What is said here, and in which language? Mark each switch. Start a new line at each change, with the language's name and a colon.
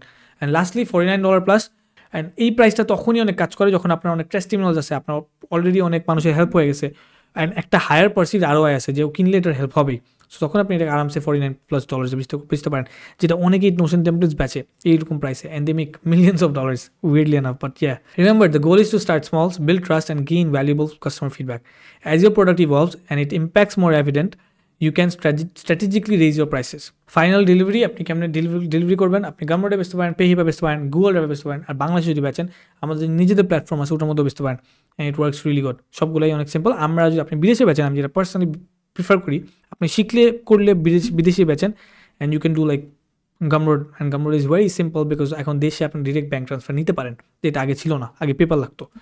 Bangla: And lastly $49 plus, and এই প্রাইসটা তখনই অনেক কাজ করে যখন আপনার অনেক টেস্টিমোনিয়ালস আছে, আপনার অলরেডি অনেক মানুষের হেল্প হয়ে গেছে, অ্যান্ড একটা হায়ার পার্সিড ROI আছে যে কিনলে এটার হেল্প হবেই। সো তখন আপনি এটাকে আরামসে $49+ বেচতে পারেন, যেটা অনেকেই নোশন টেমপ্লেটস বেচে এইরকম প্রাইসে,
English: And they make millions of dollars, weirdly enough. But yeah, remember the goal is to start small, build trust and gain valuable customer feedback. As your product evolves and it impacts more evident, you can strategically raise your prices.
Bangla: Final delivery আপনি কেমন delivery করবেন, আপনি গামরোডে বেচতে পারেন, পেহিপে বেচতে পারেন, Google ড্রাইভে বেচতে পারেন, আর বাংলাদেশে যদি বেচেন আমাদের নিজেদের প্ল্যাটফর্ম আছে ওটার মধ্যে বেচতে পারেন,
English: And it works really good.
Bangla: সবগুলোই অনেক সিম্পল। আমরা যদি আপনি বিদেশে বেচেন, আমি যেটা পার্সোনালি প্রিফার করি, আপনি শিখলে করলে বিদেশে বেচেন,
English: and you can do like Gumroad, and Gumroad is very simple because
Bangla: এখন দেশে আপনি ডিরেক্ট ব্যাঙ্ক ট্রান্সফার নিতে পারেন, যেটা আগে ছিল না, আগে পেপার লাগতো।